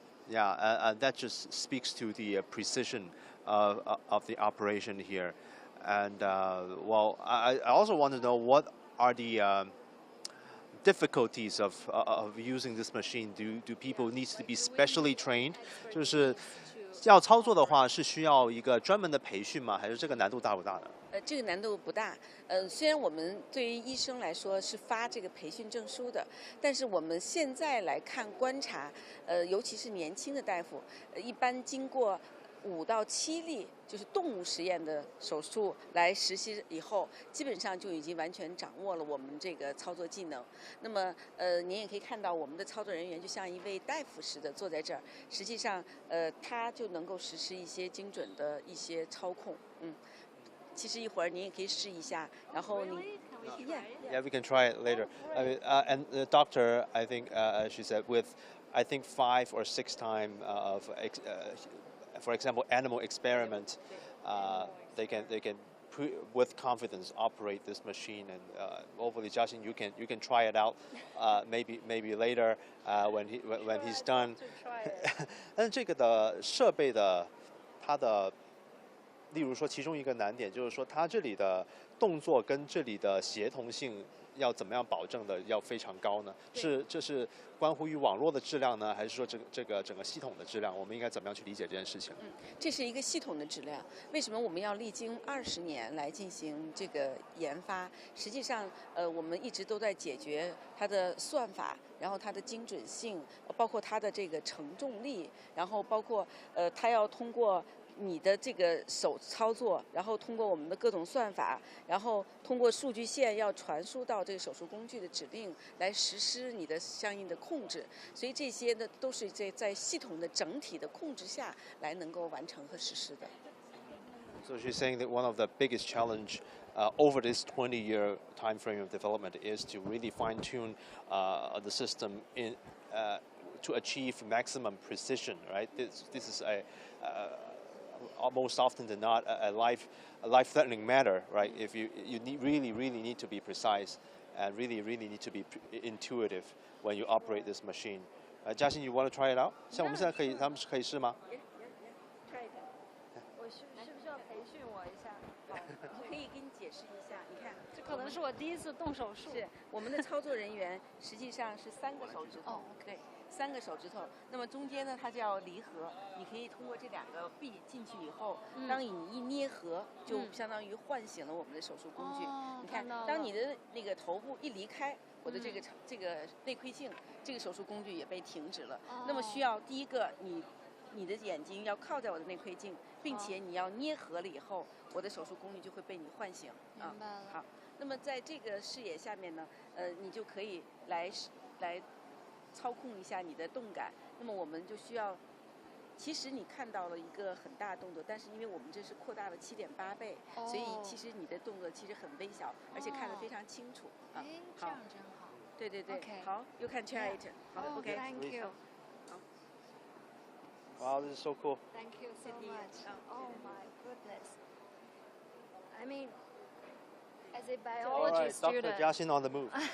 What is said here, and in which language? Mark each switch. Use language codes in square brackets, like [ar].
[en] Yeah, that just speaks to the precision of the operation here. And well, I also want to know what are the difficulties of using this machine. Do people need to be specially trained? [zh] 就是要操作的话，是需要一个专门的培训吗？还是这个难度大不大呢？这个难度不大。虽然我们对于医生来说是发这个培训证书的，但是我们现在来看观察，尤其是年轻的大夫，一般经过5到7例就是动物实验的手术来实习以后，基本上就已经完全掌握了我们这个操作技能。那么您也可以看到我们的操作人员就像一位大夫似的坐在这儿，实际上他就能够实施一些精准的一些操控。其实一会儿您也可以试一下，然后你。 [en] Yeah, we can try it later. I mean, and the doctor, I think, she said, with I think 5 or 6 times of, for example, animal experiment, they can with confidence operate this machine. And hopefully, Jiaxin, you can try it out. Maybe later when he's done. [zh] 但是这个的设备的它的。例如说，其中一个难点就是说，它这里的动作跟这里的协同性要怎么样保证的要非常高呢？这是关乎于网络的质量呢，还是说这个整个系统的质量？我们应该怎么样去理解这件事情？这是一个系统的质量。为什么我们要历经20年来进行这个研发？实际上，我们一直都在解决它的算法，然后它的精准性，包括它的这个承重力，然后包括它要通过。你的这个手操作，然后通过我们的各种算法，然后通过数据线要传输到这个手术工具的指令来实施你的相应的控制，所以这些呢都是在系统的整体的控制下来能够完成和实施的。 [en] So she's saying that one of the biggest challenge over this 20-year time frame of development is to really fine-tune the system to achieve maximum precision. Right? This is most often than not a life-threatening matter, right? If you really need to be precise and really need to be intuitive when you operate this machine. Jiaxin, you want to try it out? [zh] 像我们现在他们可以试吗？ [en] Try it. [zh] 我是不是要培训我一下？我可以给你解释一下，你看，这可能是我第一次动手术。是我们的操作人员实际上是3个手指头，对。 3个手指头，那么中间呢，它叫离合。你可以通过这2个臂进去以后，当你一捏合，就相当于唤醒了我们的手术工具。你看，当你的那个头部一离开我的这个内窥镜，这个手术工具也被停止了。那么需要第一个，你的眼睛要靠在我的内窥镜，并且你要捏合了以后，我的手术工具就会被你唤醒。明白了。好，那么在这个视野下面呢，你就可以来操控一下你的动感，那么我们就需要，其实你看到了一个很大的动作，但是因为我们这是扩大了7.8倍，所以其实你的动作其实很微小，而且看得非常清楚。哎，这样真好。对，好 [en] ，You can try it。 [zh] 好 ，OK。 [en] Thank you。 Wow, this is so cool. Thank you so much. Oh my goodness. I mean, as a biology student. Dr. Jiaxin on the move.